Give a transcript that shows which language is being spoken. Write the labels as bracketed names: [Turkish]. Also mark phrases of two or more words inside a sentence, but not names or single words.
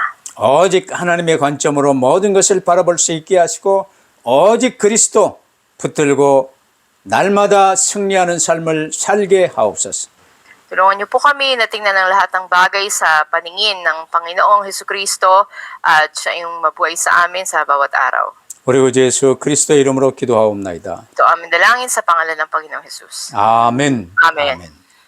[Korean] 오직 하나님의 관점으로 모든 것을 바라볼 수 있게 하시고 오직 그리스도 붙들고 날마다 승리하는 삶을 살게 하옵소서. [Filipino] Tulungan niyo po kami na tingnan ang lahat ng bagay sa paningin ng Panginoong Jesucristo at siya yung mabuhay sa amin sa bawat araw. [Korean] 우리 구주 예수 그리스도의 이름으로 기도하옵나이다. [Filipino] Ito aming dalangin sa pangalan ng Panginoong Jesus. [Korean] 아멘. 아멘. 아멘.